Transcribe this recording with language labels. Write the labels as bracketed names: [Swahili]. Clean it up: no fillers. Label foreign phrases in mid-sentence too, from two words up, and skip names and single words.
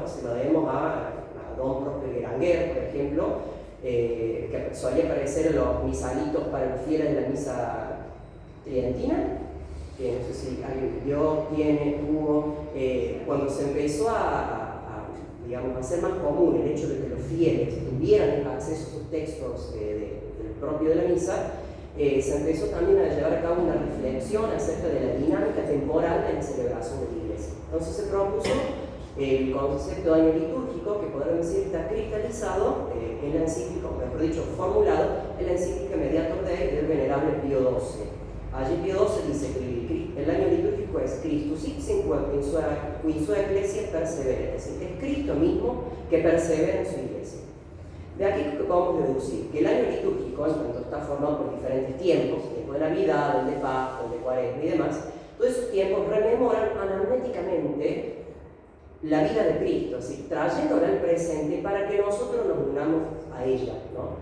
[Spanish] Se lo debemos a Don Prosper Berenguer, por ejemplo, que solía aparecer en los misalitos para los fieles de la misa tridentina, que no sé si alguien vio, tiene, tuvo, cuando se empezó a hacer más común el hecho de que los fieles tuvieran acceso a sus textos del propio de la misa, se empezó también a llevar a cabo una reflexión acerca de la dinámica temporal de la celebración de la Iglesia. Entonces se propuso el concepto de año litúrgico, que podemos decir está cristalizado en la encíclica, o mejor dicho, formulado en la encíclica Mediator Dei del venerable Pío XII. Allí Pío XII dice que el año litúrgico es [Latin] Christus sic in sua ecclesia persevera, [Spanish] es decir, es Cristo mismo que persevera en su iglesia. De aquí que podemos deducir que el año litúrgico, en cuanto está formado por diferentes tiempos, el tiempo de Navidad, el de Pascua, el de Cuaresma y demás, todos esos tiempos rememoran anamnéticamente la vida de Cristo, es decir, trayéndola al presente para que nosotros nos unamos a ella, ¿no?